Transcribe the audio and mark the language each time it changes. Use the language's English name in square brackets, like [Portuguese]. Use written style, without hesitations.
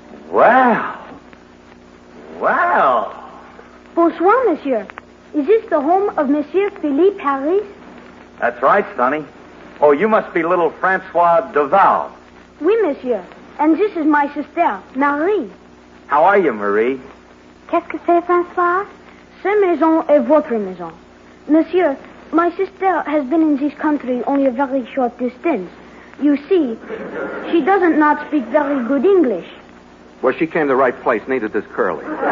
[English] Well. [French] Bonsoir, monsieur. [English] Is this the home of Monsieur Philippe Harris? That's right, Sonny. Oh, you must be little Francois Duval. [French] Oui, monsieur. [English] And this is my sister, Marie. How are you, Marie? [French] Qu'est-ce que c'est, François? Cette maison est votre maison. [English] Monsieur, my sister has been in this country only a very short distance. You see, she doesn't not speak very good English. Well, she came to the right place, neither does Curly.